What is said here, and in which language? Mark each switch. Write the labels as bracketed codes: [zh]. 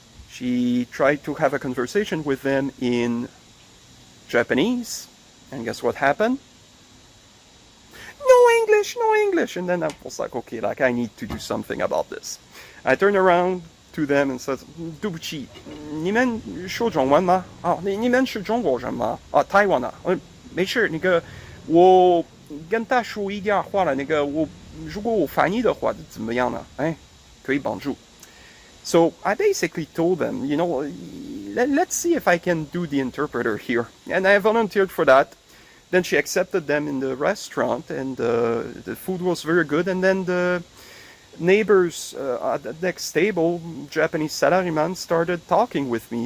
[en] She tried to have a conversation with them in Japanese. And guess what happened? No English, no English. And then I was like, okay, like I need to do something about this. I turned around to them and said, [zh] 对不起，你们说中文吗？啊，你们是中国人吗？啊，台湾啊，没事，那个我跟他说一点话了，那个如果我翻译的话怎么样呢？哎，可以帮助。 [en] So I basically told them, you know, let's see if I can do the interpreter here. And I volunteered for that. Then she accepted them in the restaurant, and the food was very good. And then the neighbors at the next table, Japanese salaryman, started talking with me.